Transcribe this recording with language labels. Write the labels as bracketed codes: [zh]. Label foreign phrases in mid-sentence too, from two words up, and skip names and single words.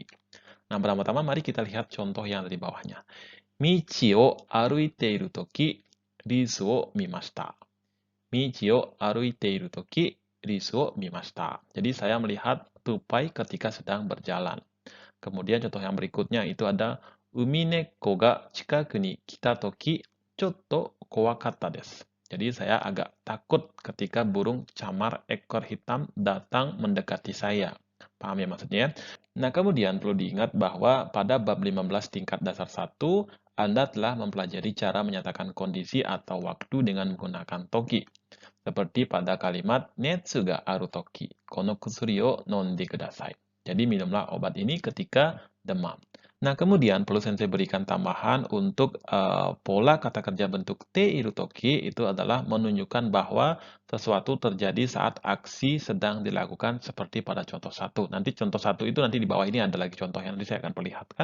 [id] Nah, pertama-tama mari kita lihat contoh yang ada di bawahnya. [ja] 道を歩いているとき、リスを見ました. 道を歩いているとき、リスを見ました. [id] Jadi saya melihat tupai ketika sedang berjalan. Kemudian contoh yang berikutnya itu ada [ja] ウミネコが近くに来たときちょっと怖かったです. [id] Jadi saya agak takut ketika burung camar ekor hitam datang mendekati saya. Paham ya maksudnya? Nah, kemudian perlu diingat bahwa pada bab 15 tingkat dasar 1, Anda telah mempelajari cara menyatakan kondisi atau waktu dengan menggunakan toki. Seperti pada kalimat [ja] 熱があるとき, この薬を飲んでください. [id] Jadi minumlah obat ini ketika demam. Nah, kemudian perlu sensei berikan tambahan untuk pola kata kerja bentuk [ja] ているとき [id] itu adalah menunjukkan bahwa sesuatu terjadi saat aksi sedang dilakukan seperti pada contoh 1. Nanti contoh 1 itu nanti di bawah ini ada lagi contoh yang nanti saya akan perlihatkan.